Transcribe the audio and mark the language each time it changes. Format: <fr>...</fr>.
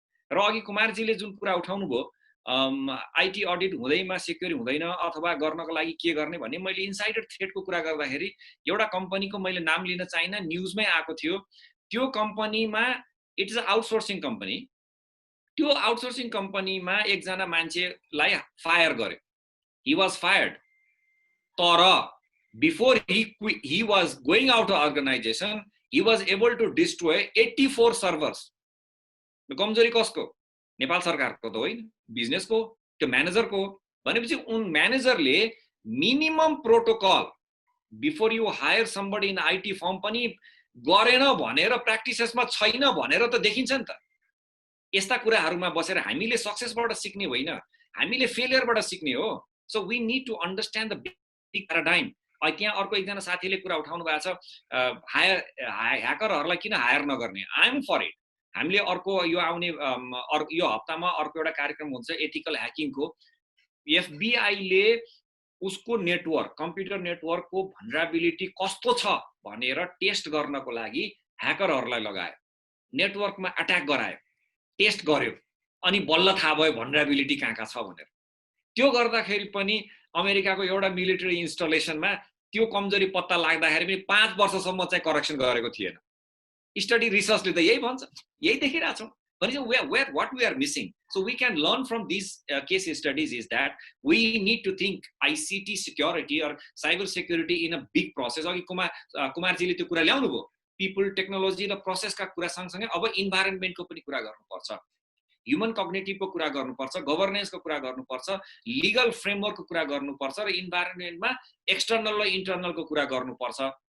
<ne>र अघि कुमारजीले जुन कुरा उठाउनु भयो, आइटी अडिट हुँदैमा सेक्युर हुँदैन अथवा गर्नको लागि के गर्ने भन्ने, मैले इन्साइडर थ्रेटको कुरा गर्दाखेरि एउटा कम्पनीको मैले नाम लिन चाहिनँ, न्युजमै आएको थियो। त्यो कम्पनीमा</ne> <en>it is a outsourcing company,</en> <ne>त्यो आउटसोर्सिङ कम्पनीमा एकजना मान्छेलाई फायर गर्यो,</ne> <en>He was fired.</en> <ne>तर before</ne> <en>he was going out of organization, he was able to destroy 84 servers.</en> <ne>कमजोरी कसको? नेपाल सरकारको त होइन, बिजनेसको, त्यो म्यानेजरको। भनेपछि उन म्यानेजरले</ne> <en>minimum protocol before you hire somebody in IT firm</en> <ne>पनि गरेन भनेर, प्र्याक्टिसेसमा छैन भनेर त देखिन्छ नि त। यस्ता कुराहरूमा बसेर हामीले सक्सेसबाट सिक्ने होइन, हामीले फेलियरबाट सिक्ने हो।</ne> <en>So we need to understand the big paradigm.</en> <ne>त्यहाँ अर्को एकजना साथीले कुरा उठाउनु भएको छ, ह्याकरहरूलाई किन हायर नगर्ने?</ne> <en>I am for it.</en> <ne>हामीले अर्को यो आउने यो हप्तामा अर्को एउटा कार्यक्रम हुन्छ एथिकल ह्याकिङको। एफबिआईले उसको नेटवर्क, कम्प्युटर नेटवर्कको भनरेबिलिटी कस्तो छ भनेर टेस्ट गर्नको लागि ह्याकरहरूलाई लगायो, नेटवर्कमा अट्याक गरायो, टेस्ट गर्यो, अनि बल्ल थाहा भयो भनरेबिलिटी कहाँ छ भनेर। त्यो गर्दाखेरि पनि अमेरिकाको एउटा मिलिटरी इन्स्टलेसनमा त्यो कमजोरी पत्ता लाग्दाखेरि पनि 5 वर्षसम्म चाहिँ करेक्सन गरेको थिएन। स्टडी रिसर्चले त यही भन्छ, यही देखिरहेको छौँ। भनेपछि</ne> <en>what we are missing, so we can learn from these case studies is that we need to think ICT security or cyber security in a big process.</en> <ne>अघि कुमारजीले त्यो कुरा ल्याउनु भयो, पिपल, टेक्नोलोजी र प्रोसेसका कुरा सँगसँगै अब इन्भाइरोन्मेन्टको पनि कुरा गर्नुपर्छ, ह्युमन कग्नेटिभको कुरा गर्नुपर्छ, गभर्नेन्सको कुरा गर्नुपर्छ, लिगल फ्रेमवर्कको कुरा गर्नुपर्छ र इन्भाइरोन्मेन्टमा एक्सटर्नल र इन्टर्नलको कुरा गर्नुपर्छ।</ne>